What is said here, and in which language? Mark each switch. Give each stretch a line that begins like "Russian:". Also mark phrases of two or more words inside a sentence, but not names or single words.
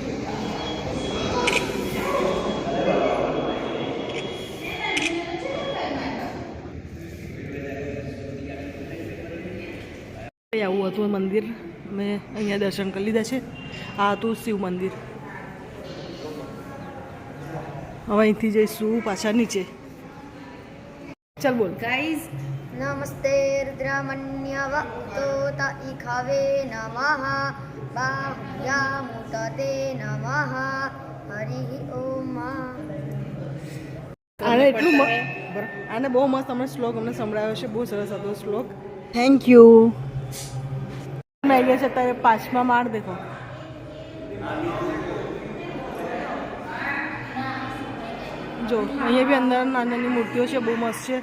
Gujarati: આવું હતું મંદિર। મેં અહીંયા દર્શન કરી લીધા છે। આ હતું શિવ મંદિર। હવે અહીંથી જઈશું પાછા નીચે। ચાલ બોલ गाइस
Sanskrit: नमस्ते रुद्रमन्यवक्तोत इखावे नमः बाह्यामुतते नमः हरिः ओम
Gujarati: આને એટલું આને બહુ મસ્ત અમને શ્લોક અમને સંભળાયો છે, બહુ સરસ હતો શ્લોક.
English: Thank you.
Gujarati: મેં ગયા છે અત્યારે 5મા માળ. દેખો જો અહીંયા બી અંદર નાની નાની મૂર્તિઓ છે, બહુ મસ્ત છે.